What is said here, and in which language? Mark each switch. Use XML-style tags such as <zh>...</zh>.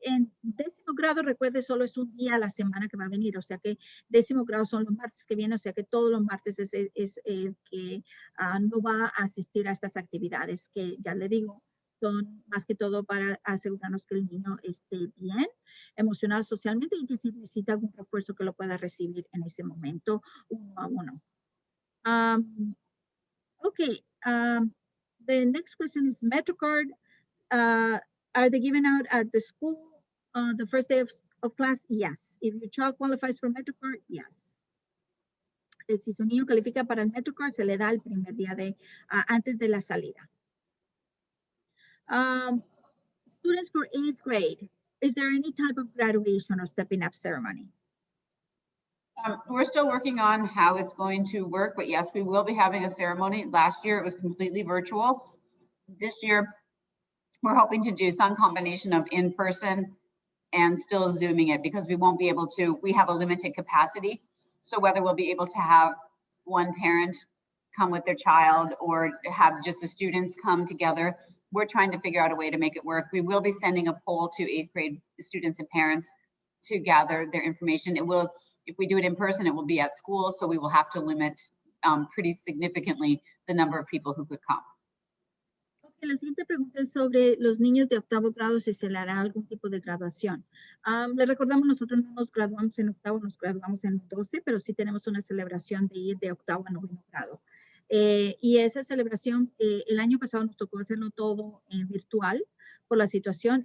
<es>En 10º grado, recuerde, solo es un día a la semana que va a venir, o sea que 10º grado son los martes que vienen, o sea que todos los martes es el que no va a asistir a estas actividades que ya le digo, son más que todo para asegurarnos que el niño esté bien, emocional, socialmente, y que si necesita algún refuerzo que lo pueda recibir en ese momento uno a uno.</es> <en>Okay, the next question is MetroCard. Are they given out at the school the first day of class? Yes. If your child qualifies for MetroCard, yes. Si su niño califica para el MetroCard, se le da el primer día antes de la salida. Students for 8th grade, is there any type of graduation or stepping up ceremony? We're still working on how it's going to work, but yes, we will be having a ceremony. Last year, it was completely virtual. This year, we're hoping to do some combination of in-person and still Zooming it because we won't be able to, we have a limited capacity. So whether we'll be able to have one parent come with their child or have just the students come together, we're trying to figure out a way to make it work. We will be sending a poll to 8th grade students and parents to gather their information. It will, if we do it in person, it will be at school, so we will have to limit pretty significantly the number of people who could come.</en> <es>Okay, la siguiente pregunta es sobre los niños de 8º grado, si se le hará algún tipo de graduación. Le recordamos, nosotros no nos graduamos en 8º, nos graduamos en 12, pero sí tenemos una celebración de ir de 8º a 9º grado. Y esa celebración, el año pasado nos tocó hacerlo todo virtual por la situación.</es>